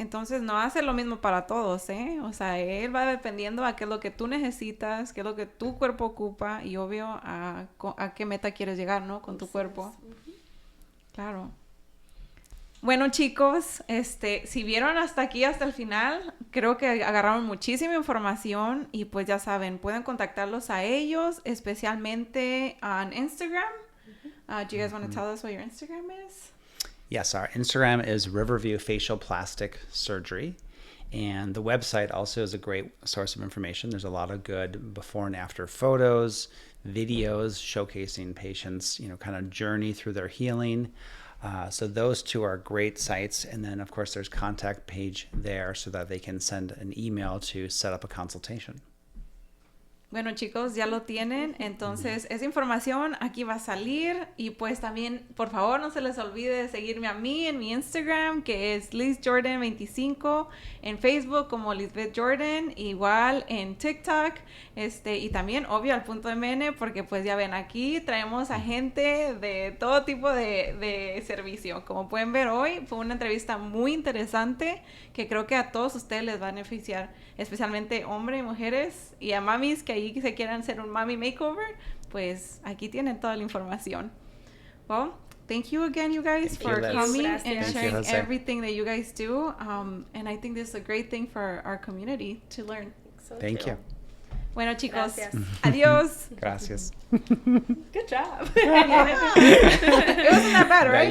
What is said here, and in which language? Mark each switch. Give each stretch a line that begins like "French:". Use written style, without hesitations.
Spanish: Entonces, no hace lo mismo para todos, ¿eh? O sea, él va dependiendo a qué es lo que tú necesitas, qué es lo que tu cuerpo ocupa y, obvio, a qué meta quieres llegar, ¿no? Con tu cuerpo. Claro. Bueno, chicos, si vieron hasta aquí, hasta el final, creo que agarraron muchísima información y, pues, ya saben, pueden contactarlos a ellos, especialmente en Instagram.
English: Do you guys want to tell us what your Instagram is? Yes, our Instagram is Riverview Facial Plastic Surgery. And the website also is a great source of information. There's a lot of good before and after photos, videos showcasing patients, kind of journey through their healing. So those two are great sites. And then, of course, there's contact page there so that they can send an email to set up a consultation.
Spanish: Bueno, chicos, ya lo tienen. Entonces, esa información aquí va a salir. Y pues también, por favor, no se les olvide de seguirme a mí en mi Instagram, que es LizJordan25. En Facebook como Lisbeth Jordan. Igual en TikTok. Y también, obvio, al punto MN, porque pues ya ven, aquí traemos a gente de todo tipo de servicio. Como pueden ver hoy, fue una entrevista muy interesante que creo que a todos ustedes les va a beneficiar, especialmente hombres y mujeres y a mamis que ahí se quieran hacer un Mami Makeover, pues aquí tienen toda la información.
English: Well, thank you again, you guys, for coming and sharing everything that you guys do. And I think this is a great thing for our community to learn. Thank you.
Spanish: Bueno, chicos, Gracias. Adiós. Gracias.
English: Good job. It wasn't that bad, right?